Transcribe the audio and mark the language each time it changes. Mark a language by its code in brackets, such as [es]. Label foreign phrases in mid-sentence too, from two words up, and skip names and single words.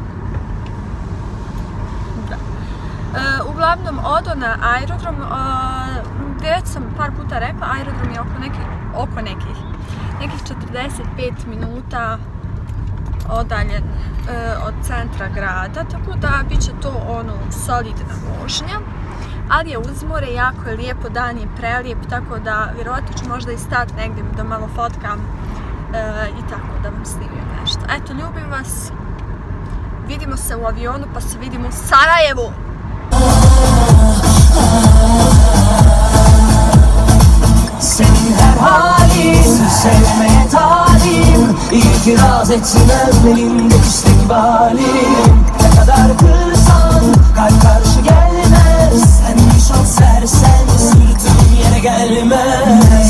[hr] Uglavnom odo na aerodrom, već sam par puta rekla, aerodrom je oko nekih 45 minuta odaljen od centra grada, tako da bit će to solidna vožnja, ali je uz more, jako je lijepo, dan je prelijep, tako da vjerojatno ću možda i stati negdje da malo fotkam i tako da vam snimim nešto. Eto, ljubim vas, vidimo se u avionu pa se vidimo u Sarajevu! [tr] Senin her halin sevmeye talim, İtiraz etmem elinde istikbalim. Ne kadar kırsan kalp karşı gelmez, sen bir şans versen sırtın yere gelmez.